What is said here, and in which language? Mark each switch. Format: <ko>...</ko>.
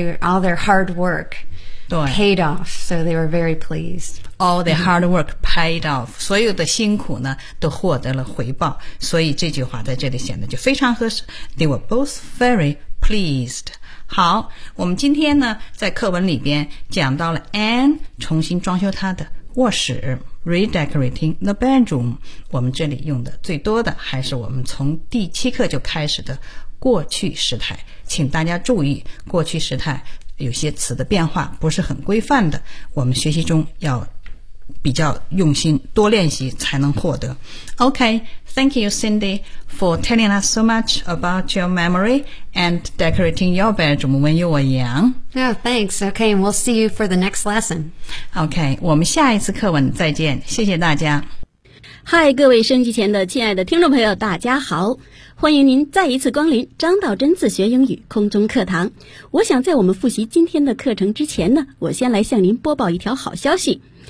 <en>All their hard work paid off, so they were very pleased. All their hard work paid off.</en> <zh>所有的辛苦呢都获得了回报，所以这句话在这里显得就非常合适。</zh> <en>They were both very pleased.</en> <zh>好，我们今天呢在课文里边讲到了 Anne 重新装修她的卧室</zh> <en>Redecorating the bedroom。</en> <zh>我们这里用的最多的还是我们从第七课就开始的过去时态，请大家注意过去时态有些词的变化不是很规范的，我们学习中要比较用心，多练习才能获得。</zh> <en>OK, thank you Cindy for telling us so much about your memory and decorating your bedroom when you were young. Oh, thanks. OK, and we'll see you for the next lesson.</en> <zh>OK, 我们下一次课文再见，谢谢大家。嗨，各位升级前的亲爱的听众朋友，大家好，欢迎您再一次光临张道真自学英语空中课堂。我想在我们复习今天的课程之前呢，我先来向您播报一条好消息。</zh>